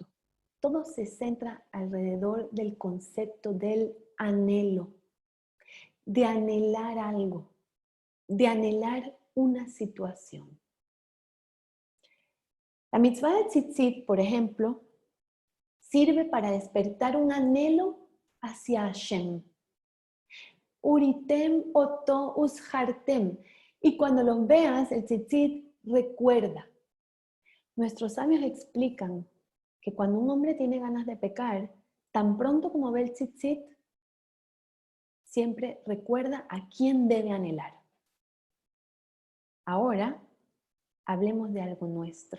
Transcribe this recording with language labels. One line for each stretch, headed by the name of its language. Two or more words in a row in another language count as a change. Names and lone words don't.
Spanish: Todo se centra alrededor del concepto del anhelo, de anhelar algo, de anhelar una situación. La mitzvah de tzitzit, por ejemplo, sirve para despertar un anhelo hacia Hashem.
Hebrew: וראיתם אותו וזכרתם.
Spanish: Y cuando los veas, el tzitzit recuerda. Nuestros sabios explican que cuando un hombre tiene ganas de pecar, tan pronto como ve el tzitzit, siempre recuerda a quién debe anhelar. Ahora, hablemos de algo nuestro.